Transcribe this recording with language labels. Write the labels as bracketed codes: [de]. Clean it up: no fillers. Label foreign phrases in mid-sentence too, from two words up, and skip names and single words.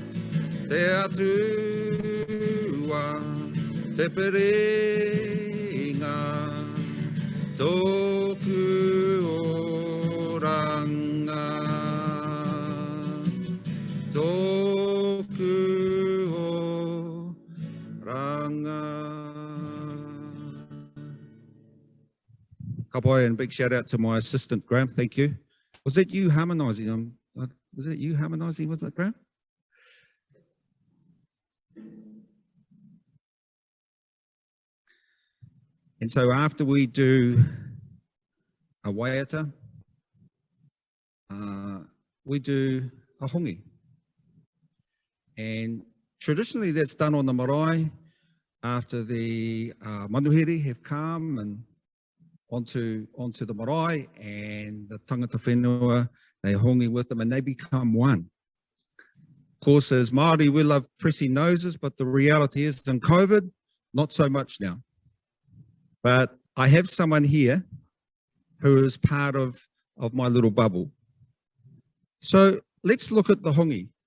[mi] te pereinga tōku oranga tōku oranga. [en] Kapai, and big shout out to my assistant Graham, thank you. Was that you harmonising? Was it you harmonising, was it Graham? And so after we do a waiata, we do a hongi. And traditionally that's done on the marae after the manuhiri have come and onto the marae, and the [mi] tangata whenua, [en] they hongi with them and they become one. Of course, as Māori, we love pressing noses, but the reality is in COVID, not so much now. But I have someone here who is part of my little bubble. So let's look at the hongi.